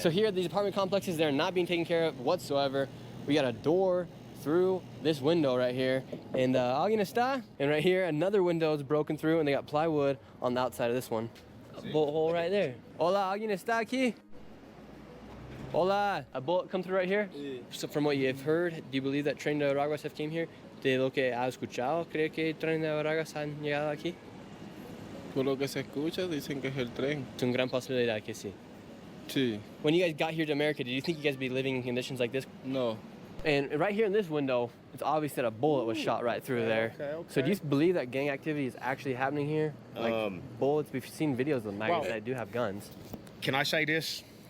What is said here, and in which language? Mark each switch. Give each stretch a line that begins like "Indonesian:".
English: So here, these apartment complexes, they're not being taken care of whatsoever. We got a door through this window right here, and
Spanish: alguien está?
English: And right here, another window is broken through, and they got plywood on the outside of this one. A bullet hole right there.
Spanish: Hola, alguien está aquí? Hola,
English: a bullet come through right here? So from what you've heard, do you believe that Tren de Araguas have came here?
Spanish: De lo que ha escuchado, ¿cree que Tren de Araguas han llegado aquí? Por lo que se escucha, dicen que es el tren. Es una gran posibilidad que sí. Sí.
English: When you guys got here to America, did you think you guys would be living in conditions like this?
Spanish: No.
English: And right here in this window, it's obvious that a bullet was shot right through there. So do you believe that gang activity is actually happening here? Like bullets, we've seen videos of migrants that do have guns. Can I say this?